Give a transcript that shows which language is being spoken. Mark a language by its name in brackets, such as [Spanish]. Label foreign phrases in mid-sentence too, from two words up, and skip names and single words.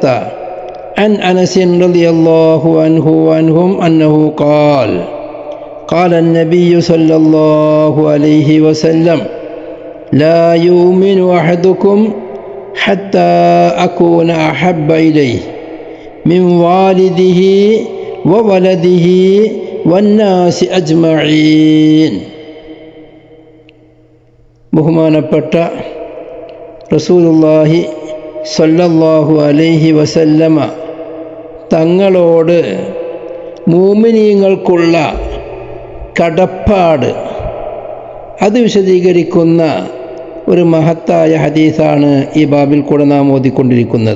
[Arabic] عن أنس رضي الله عنهم أنه قال النبي صلى الله عليه وسلم: لا يؤمن أحدكم حتى أكون أحب إليه من والده وولده والناس أجمعين. [Malayalam] ബഹുമാനപ്പെട്ട [Arabic] رسول الله صلى الله عليه وسلم [Malayalam] തങ്ങളോട് മുഅ്മിനീങ്ങൾക്കുള്ള കടപ്പാട് അത് വിശദീകരിക്കുന്ന ഒരു മഹത്തായ ഹദീസാണ് ഈ ബാബിൽ കൂടെ നാം ഓതിക്കൊണ്ടിരിക്കുന്നത്.